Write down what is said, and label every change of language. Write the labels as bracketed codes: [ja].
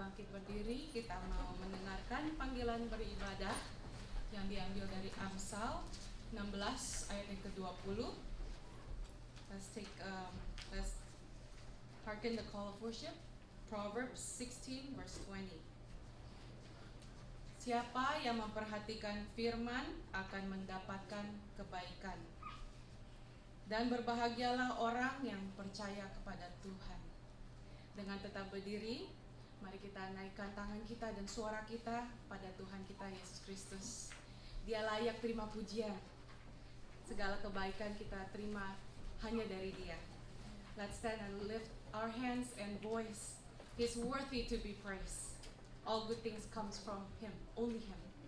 [id] Berdiri, kita mau mendengarkan panggilan beribadah yang diambil dari Amsal 16 ayat yang ke-20. [en] Let's hearken the call of worship. Proverbs 16 verse 20. [id] Siapa yang memperhatikan firman akan mendapatkan kebaikan, dan berbahagialah orang yang percaya kepada Tuhan. Dengan tetap berdiri, mari kita naikkan tangan kita dan suara kita pada Tuhan kita Yesus Kristus. Dia layak terima pujian. Segala kebaikan kita terima hanya dari Dia. [en] Let's stand and lift our hands and voice. He's worthy to be praised. All good things comes from Him, only Him.